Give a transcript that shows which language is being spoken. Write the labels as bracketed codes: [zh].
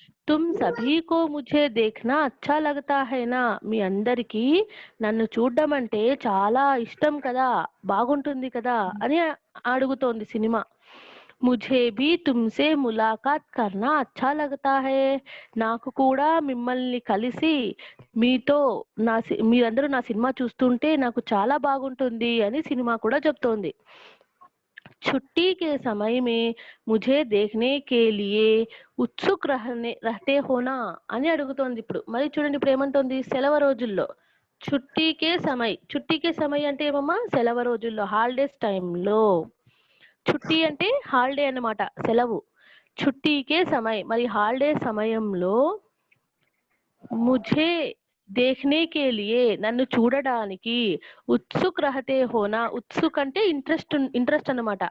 [hi] తుమ్ సభీకో ముझे देखना अच्छा लगता है ना, [te] మీ అందరికి నన్ను చూడడం అంటే చాలా ఇష్టం కదా, బాగుంటుంది కదా అని అడుగుతోంది సినిమా. [hi] ముझे भी तुमसे मुलाकात करना अच्छा लगता है, [te] నాకు కూడా మిమ్మల్ని కలిసి మీతో మీరందరూ నా సినిమా చూస్తుంటే నాకు చాలా బాగుంటుంది అని సినిమా కూడా చెప్తోంది. [hi] छुट्टी के समय में मुझे देखने के लिए ఉత్సుక్ రహతే హోనా [te] అని అడుగుతోంది ఇప్పుడు. మరి చూడండి ఇప్పుడు ఏమంటోంది, సెలవు రోజుల్లో. చుట్టీకే సమయ్ అంటే ఏమమ్మా, సెలవు రోజుల్లో, హాలిడేస్ టైంలో. చుట్టి అంటే హాలిడే అన్నమాట, సెలవు. చుట్టీకే సమయ్, మరి హాలిడే సమయంలో [hi] ముझे देखने के लिए, [te] నన్ను చూడడానికి, [hi] ఉత్సుక్ రహతే హోనా, [te] ఉత్సుక్ అంటే ఇంట్రెస్ట్ అన్నమాట.